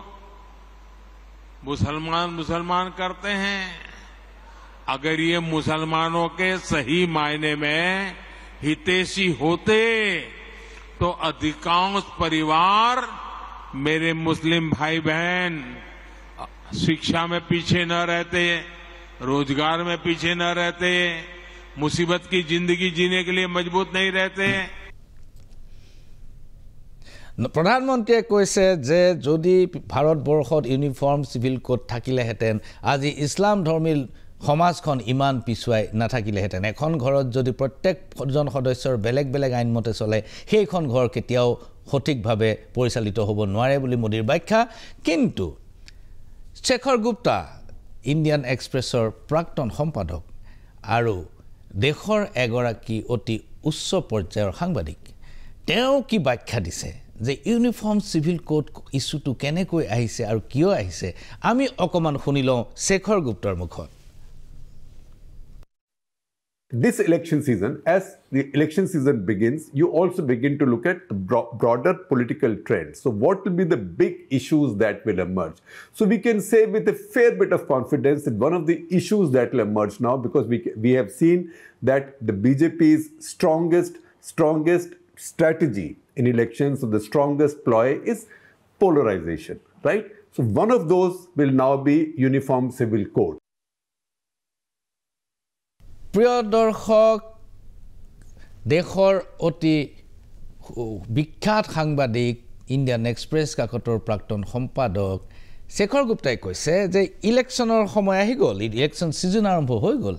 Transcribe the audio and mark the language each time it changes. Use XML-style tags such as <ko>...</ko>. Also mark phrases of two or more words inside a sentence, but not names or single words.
<hi>मुसलमान करते हैं अगर ये मुसलमानों के सही मायने में हितैषी होते तो अधिकांश परिवार मेरे मुस्लिम भाई बहन शिक्षा में पीछे न रहते, रोजगार में पीछे न रहते, मुसीबत की जिंदगी जीने के लिए मजबूत नहीं रहते।</hi> <as>प्रधानमंत्री কৈছে যে যদি ভাৰতবৰ্ষত ইউনিফৰ্ম সিভিল কোড থাকিলেহেঁতেন আজি ইছলাম ধৰ্মী সমাজখন ইমান পিছুৱাই নাথাকিলেহেঁতেন। এখন ঘৰত যদি প্ৰত্যেকজন সদস্যৰ বেলেগ বেলেগ আইন মতে চলে সেইখন ঘৰ কেতিয়াও সঠিকভাৱে পৰিচালিত হ'ব নোৱাৰে বুলি মোদীৰ ব্যাখ্যা। কিন্তু শেখৰ গুপ্তা ইণ্ডিয়ান এক্সপ্ৰেছৰ প্ৰাক্তন সম্পাদক আৰু দেশৰ এগৰাকী অতি উচ্চ পৰ্যায়ৰ সাংবাদিক, তেওঁ কি ব্যাখ্যা দিছে যে ইউনিফৰ্ম সিভিল কোড ইস্যুটো কেনেকৈ আহিছে আৰু কিয় আহিছে আমি অকমান শুনি লওঁ শেখৰ গুপ্তাৰ মুখত।</as> <en>This election season, as the election season begins, you also begin to look at the broader political trends. So what will be the big issues that will emerge? So we can say with a fair bit of confidence that one of the issues that will emerge now, because we have seen that the BJP's strongest strategy in elections, so the strongest ploy is polarization, right? So one of those will now be uniform civil code.</en> <as>প্ৰিয় দৰ্শক, দেশৰ অতি বিখ্যাত সাংবাদিক ইণ্ডিয়ান এক্সপ্ৰেছ কাকতৰ প্ৰাক্তন সম্পাদক শেখৰ গুপ্তাই কৈছে যে ইলেকশ্যনৰ সময় আহি গ'ল, ইলেকশ্যন ছিজন আৰম্ভ হৈ গ'ল।</as>